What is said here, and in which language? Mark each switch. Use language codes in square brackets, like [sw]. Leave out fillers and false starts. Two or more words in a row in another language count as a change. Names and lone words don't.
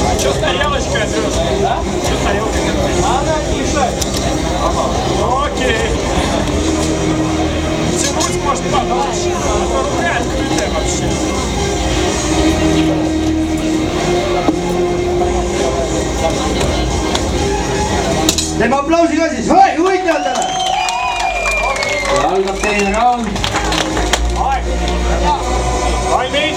[ru] Что с тарелочкой отверстка? Да? Что с тарелкой отверстка? Она мешает. Ага. Окей. Тянуть может подольше. Это рука открытая вообще. [et] Teeme aplausi ka siis, võitjatele! Algab teine raund. Aeg! Valmis!